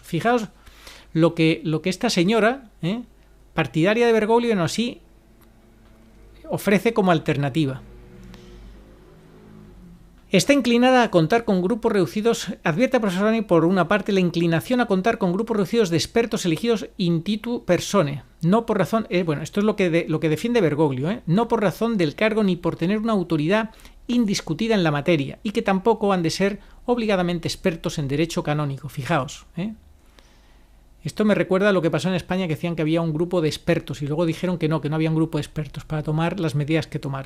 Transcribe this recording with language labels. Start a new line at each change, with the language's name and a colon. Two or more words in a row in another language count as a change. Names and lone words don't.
Spanish: Fijaos lo que esta señora, partidaria de Bergoglio, no así, ofrece como alternativa. Está inclinada a contar con grupos reducidos, advierte a profesor Boni, por una parte, la inclinación a contar con grupos reducidos de expertos elegidos
Latin: in titu persone,
Spanish: no por razón, esto es lo que defiende Bergoglio, no por razón del cargo ni por tener una autoridad indiscutida en la materia, y que tampoco han de ser obligadamente expertos en derecho canónico. Fijaos, Esto me recuerda a lo que pasó en España, que decían que había un grupo de expertos y luego dijeron que no había un grupo de expertos para tomar las medidas que tomaron.